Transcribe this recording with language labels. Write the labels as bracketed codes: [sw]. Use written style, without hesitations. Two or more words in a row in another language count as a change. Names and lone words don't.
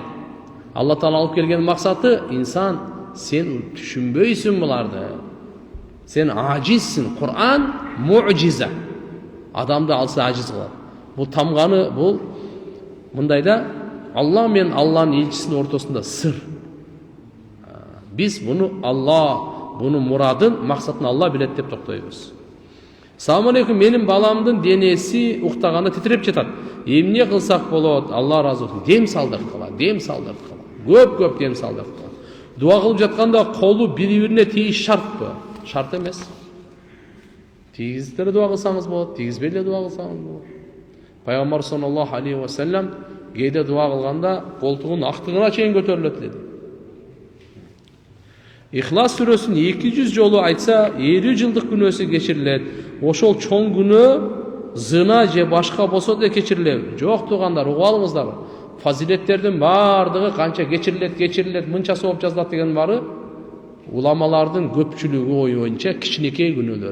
[ky] Алла Таала алып келген максаты инсан сен түшүнбөйсүң буларды. Сен ажизсиң. Куран муъжиза. Адамды алса ажиз кылат. Бул тамганы, бул мындайда Алла мен Алланын элчисинин ортосунда сыр. Biz bunu Allah, bunu muradın, maksatını Allah bilet деп токтойбуз. [ar] السلام عليكم, [ky] менин баламдын денеси уктаганда титиреп жатат. Эмне кылсак болот? Алла разы болсун. Дем салдырып кала, дем салдырып кала. Көп дем салдырып кала. Дуа кылып жатканда колу бири-бирине тийиш шартпы? Шарт эмес. Тийгиздер дуа кылсаңыз болот, тийгизбей эле дуа кылсаңыз болот. Пайгамбар [ar] صلى الله عليه وسلم [ky] кээде дуа кылганда колтугунун актыгына чейин көтөрүлөт деди. İhlas сүрөсүн 200 жолу айтса 50 жылдык күнөөсү кечирилет. Ошол чоң күнөө зына же башка болсо да кечирилет. Жок туугандар, угуп алыңыздар. Фазилеттердин баардыгы канча кечирилет, мынча сооп жазылат деген бары уламалардын көпчүлүгү ою боюнча кичинекей күнөөлөр.